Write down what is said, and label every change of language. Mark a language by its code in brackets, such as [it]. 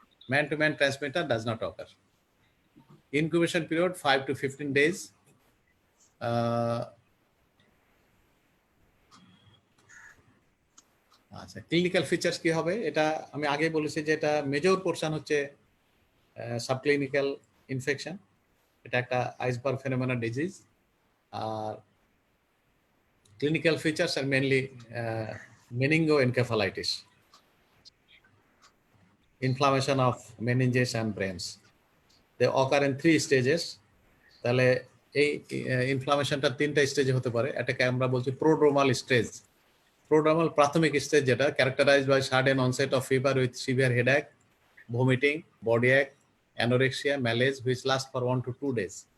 [en] Man to man transmitter does not occur. Incubation period 5 to 15 days। [bn] আচ্ছা, clinical features কি হবে? এটা আমি আগেই বলেছি যে এটা মেজর পোর্শন হচ্ছে সাবক্লিনিক্যাল ইনফেকশন। এটা একটা iceberg phenomena disease. [en] আর clinical features আর mainly meningoencephalitis, inflammation of meninges and brains. They occur in 3 stages. [bn] তাহলে এই ইনফ্লামেশনটা 3টা স্টেজে হতে পারে। এটাকে আমরা বলছি প্রোড্রোমাল স্টেজ। প্রোড্রোমাল প্রাথমিক স্টেজ, যেটা [en] Characterized by sudden onset of fever with severe headache, vomiting, body ache, anorexia, malaise which last for 1 to 2 days।